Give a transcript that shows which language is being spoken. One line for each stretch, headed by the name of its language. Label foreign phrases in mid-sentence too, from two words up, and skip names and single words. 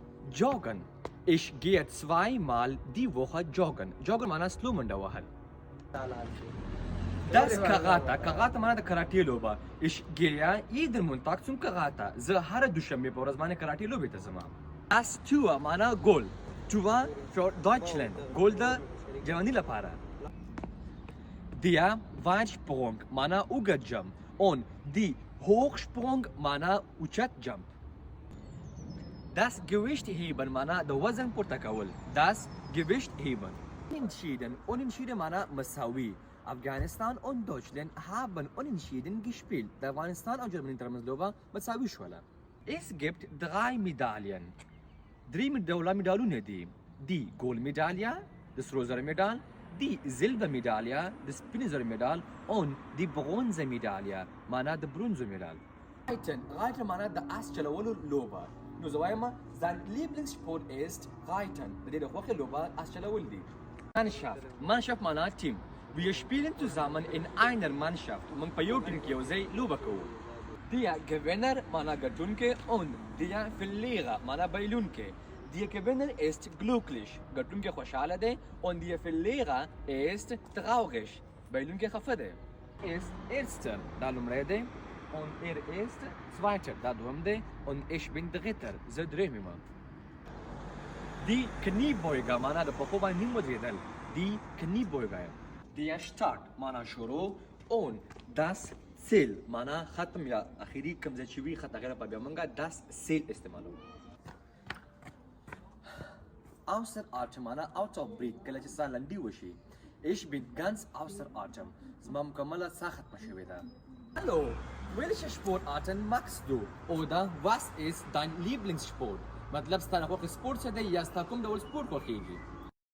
German: joggen. Ich gehe 2-mal die Woche joggen.
Pashto: Joggen معنی سلو منډه وهل.
German: Das Karate.
Pashto: Karate معنی د کراټې لوبه.
German: Ich gehe jeden Montag zum Karate.
Pashto: زه هر دوشنبه په ورځ باندې کراټې لوبې ته ځم.
German: Das Tor
Pashto: معنی ګول.
German: Tor für Deutschland.
Pashto: ګول د جرمني لپاره.
German: Der Weitsprung
Pashto: معنی اوږد جمپ.
German: Und die Hochsprung
Pashto: معنی اوچت جمپ.
German: Das Gewichtheben
Pashto: معنی د وزن پورته کول.
German: Das Gewichtheben. Unentschieden
Pashto: معنی مساوي.
German: Afghanistan und Deutschland haben unentschieden gespielt.
Pashto: د افغانستان او جرمني ترمنځ لوبه مساوي شوله.
German: Es gibt 3 Medaillen.
Pashto: 3 مډالونه دي.
German: Die Goldmedaille,
Pashto: د سرو زرو مډال,
German: die Silbermedaille,
Pashto: د سپینې زرو مډال
German: und die Bronzemedaille,
Pashto: معنی د برونزو مډال. Reiten معنی د اس چلولو لوبه. نو زه وایم
German: sein Lieblingssport ist Reiten.
Pashto: د دې د خوښې لوبه اس چلول دي. Mannschaft معنی ټیم.
German: Wir spielen zusammen in einer Mannschaft.
Pashto: موږ په یو ټیم کې یو ځای لوبه کوو.
German: Der Gewinner
Pashto: معنی ګټونکی
German: und der Verlierer
Pashto: معنی بایلونکی.
German: Der Gewinner ist glücklich.
Pashto: ګټونکی خوشحاله دی
German: und der Verlierer ist traurig.
Pashto: بایلونکی خفه دی.
German: Ist erster
Pashto: دا لومړی دی
German: und ist zweiter
Pashto: دا دوم دی
German: und ich bin dritter
Pashto: زه درېیم یم.
German: Die Kniebeuger
Pashto: معنی د پښو باندې نیم ودرېدل.
German: Die Kniebeuger. Der Start
Pashto: معنی شروع
German: und das Ziel
Pashto: معنی ختم یا اخیری کوم ځای چې وي خط هغې لپاره بیا موږ
German: das Ziel
Pashto: استعمالوو.
German: Außer Atem
Pashto: معنی
English: out of breath
Pashto: کله چې ساه لنډي وشي.
German: Ich bin ganz außer Atem.
Pashto: زما مکمله ساه ختمه شوې ده.
German: Hallo, welche Sportarten magst du? Oder was ist dein Lieblingssport?
Pashto: مطلب ستا خوښ سپورټ څه دی یا ستا کوم ډول سپورټ خوښیږي؟